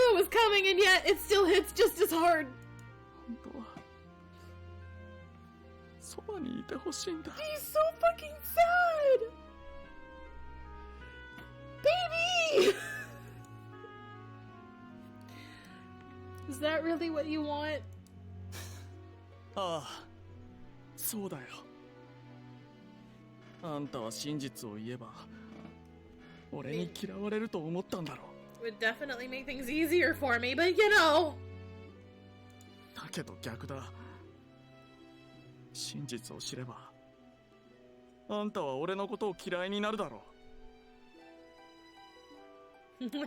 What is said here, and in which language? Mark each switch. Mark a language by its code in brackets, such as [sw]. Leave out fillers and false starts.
[en] going, and yet it still hits just as hard. [ja] 本当はそばにいてほしいんだ。 [en] He's so fucking sad! Baby! Is that really what you want? [ja] ああ、そうだよ。あんたは真実を言えば俺に嫌われると思ったんだろう。 [en] Would definitely make things easier for me, but you know. [ja] だけど逆だ。真実を知ればあんたは俺のことを嫌いになるだろう。